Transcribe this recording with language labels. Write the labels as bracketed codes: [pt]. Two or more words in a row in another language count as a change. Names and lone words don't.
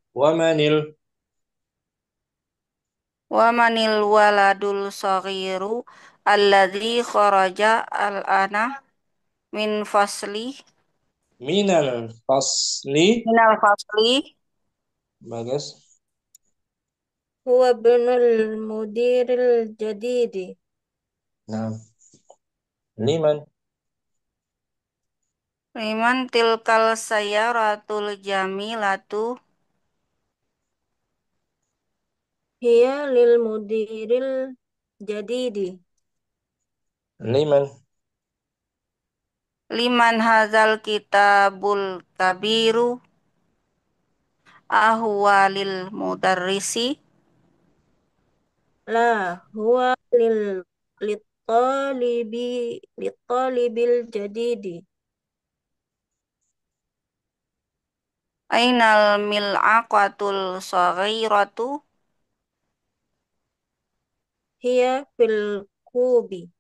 [ar] ومن الولد الصغير الذي خرج الآن من من الفصل. Bagus. هو ابن المدير الجديد. Nah, liman تلك السيارة الجميلة هي للمدير الجديد. لمن هذا الكتاب الكبير أهو للمدرس لا هو للطالب الجديد. أين الملعقة الصغيرة هي في الكوب.